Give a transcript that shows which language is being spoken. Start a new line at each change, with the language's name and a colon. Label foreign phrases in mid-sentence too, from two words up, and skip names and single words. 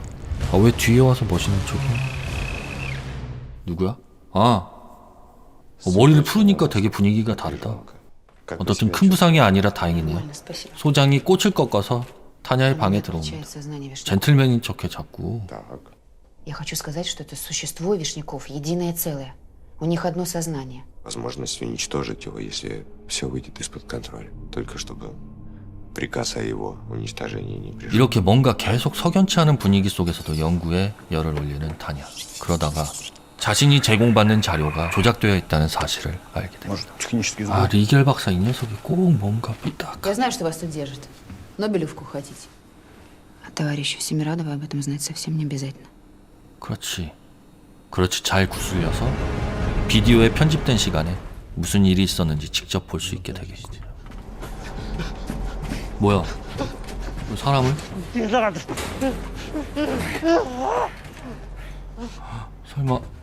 Korean: 왜 뒤에 와서 멋있는 척이? 누구야? 머리를 풀으니까 되게 분위기가 다르다. 어떻든 큰 부상이 아니라 다행이네요. 소장이 꽃을 꺾어서 타냐의 방에 들어옵니다. 젠틀맨인 척해 자꾸.
Russian: Я хочу сказать, что это существо Вишняков, единое целое. У них одно сознание. Возможность уничтожить его, если все выйдет из-под контроля. Только чтобы приказ о его уничтожении не пришел.
Korean: 이렇게 뭔가 계속 석연치 않은 분위기 속에서도 연구에 열을 올리는 타냐. 그러다가 자신이 제공받는 자료가 조작되어 있다는 사실을 알게 됩니다. 리겔 박사 이 녀석이 꼭 뭔가 삐딱.
Russian: Я знаю, что вас тут держат. Нобелевку хотите. А товарищу Семирадову об этом знать совсем не обязательно.
Korean: 그렇지. 잘 구슬려서 비디오에 편집된 시간에 무슨 일이 있었는지 직접 볼 수 있게 되겠지. 뭐야? 사람을? 설마